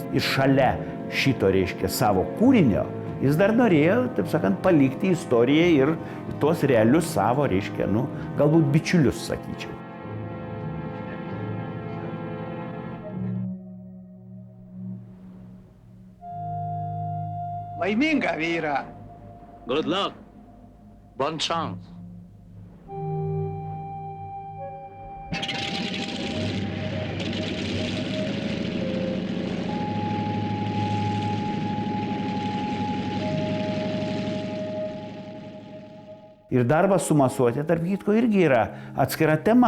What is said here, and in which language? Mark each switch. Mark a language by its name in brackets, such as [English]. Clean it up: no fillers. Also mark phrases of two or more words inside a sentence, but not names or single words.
[Lithuanian] Ir šalia šito, reiškia, savo kūrinio, jis dar norėjo, taip sakant, palikti istoriją ir tuos realius savo, reiškia, galbūt bičiulius, sakyčiau. Laimingą vyrą. [English] Good luck. [French] Bon chance. [Lithuanian] Ir darbas su masuotė, tarp kitko, irgi yra atskira tema.